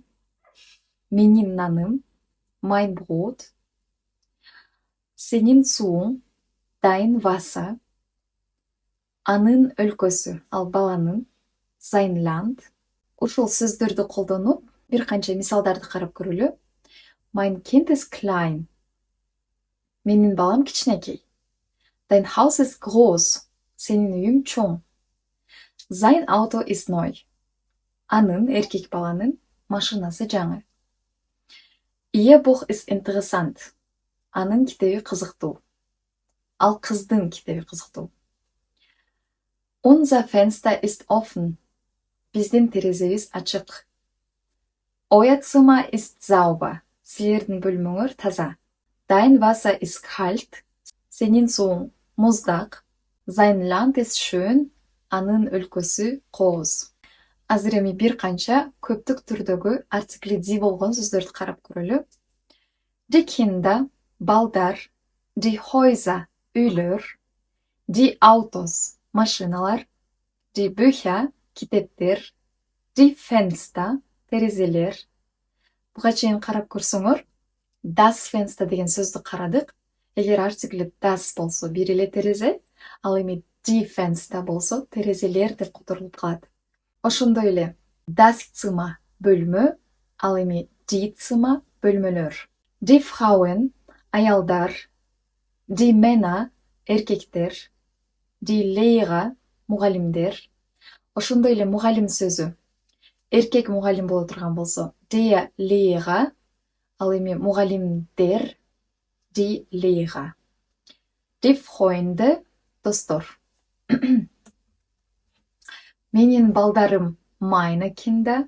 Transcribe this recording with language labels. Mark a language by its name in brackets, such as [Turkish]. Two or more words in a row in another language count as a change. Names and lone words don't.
[Kyrgyz] Менин наным, [German] mein Brot. [Kyrgyz] Сенин сууң, [German] dein Wasser. [Kyrgyz] Анын өлкөсү, ал баланын, [German] sein Land. [Kyrgyz] Ушул сөздөрдү колдонуп, бир канча мисалдарды карап көрөлү. [German] Mein Kind ist klein. [Kyrgyz] Менин балам кичинекей. [German] Dein Haus ist groß. [Kyrgyz] Сенин үйүң чоң. [German] Sein Auto ist neu. [Kyrgyz] Анын, эркек баланын, машинасы жаңы. [German] Ihr Buch ist interessant. [Kyrgyz] Анын китеби кызыктуу. Ал кыздын китеби кызыктуу. [German] Unser Fenster ist offen. [Kyrgyz] Биздин терезебиз ачык. [German] Euer Zimmer ist sauber. [Kyrgyz] Силердин бөлмөңөр таза. [German] Dein Wasser ist kalt. [Kyrgyz] Сенин сууң муздак. [German] Sein Land ist schön. [Kyrgyz] Анын өлкөсү кооз. Азыр эми бир канча көптүк түрдөгү артикли ди болгон сөздөрдү карап көрөлү. [German] Die Kinder, балдар. Die Häuser, үйлөр. Die Autos, машиналар. Die Bücher, китептер. Die Fenster, [Kyrgyz] терезелер. Буга чейин карап көрсөңөр, [German] das Fenster [Kyrgyz] деген сөздү карадык. Эгер артикли das болсо бир эле терезе, ал эми [German] die Fenster [Kyrgyz] болсо терезелер деп которулуп калат. Ошондой эле [German] das Zimmer [Kyrgyz] бөлмө, ал эми [German] die Zimmer [Kyrgyz] бөлмөлөр. [German] Die Frauen, аялдар. Die Männer, эркектер. Die Lehrer, [Kyrgyz] мугалимдер. Ошондой эле мугалим сөзү. Эркек мугалим боло турган болсо, [German] der Lehrer, [Kyrgyz] ал эми мугалимдер. [German] Die Lehrer. Die Freunde, [Kyrgyz] достор. Менин балдарым, [German] meine Kinder.